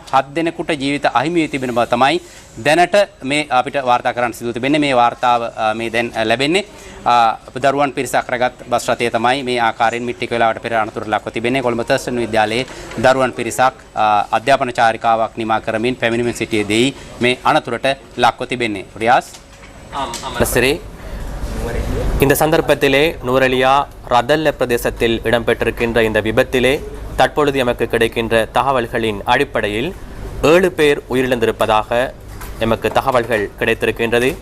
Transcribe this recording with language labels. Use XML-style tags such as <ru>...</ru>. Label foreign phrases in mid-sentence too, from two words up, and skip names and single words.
<si>7 දෙනෙකුට ජීවිත අහිමි වී තිබෙන බව තමයි දැනට මේ අපිට වාර්තා කරන්න සිදු තිබෙන්නේ. මේ වාර්තාව මේ දැන් ලැබෙන්නේ දරුවන් පිරිසක් රැගත් බස් රථය තමයි මේ ආකාරයෙන් මිට්ටික වෙලාවට පෙර අනතුරට ලක්ව තිබෙන්නේ. කොළඹ තර්ස්ටන් විද්‍යාලයේ දරුවන් පිරිසක් අධ්‍යාපන චාරිකාවක් නිමා කරමින් පැමිණෙමින් සිටියේදී මේ අනතුරට ලක්ව තිබෙන්නේ. රියාස්</si> <ta>சரி, இந்த சந்தர்ப்பத்திலே நூரலியா ரதல்ல பிரதேசத்தில் இடம்பெற்றிருக்கின்ற இந்த விபத்திலே தற்பொழுது எமக்கு கிடைக்கின்ற தகவல்களின் அடிப்படையில் 7 பேர் உயிரிழந்திருப்பதாக எமக்கு தகவல்கள் கிடைத்திருக்கின்றது.</ta>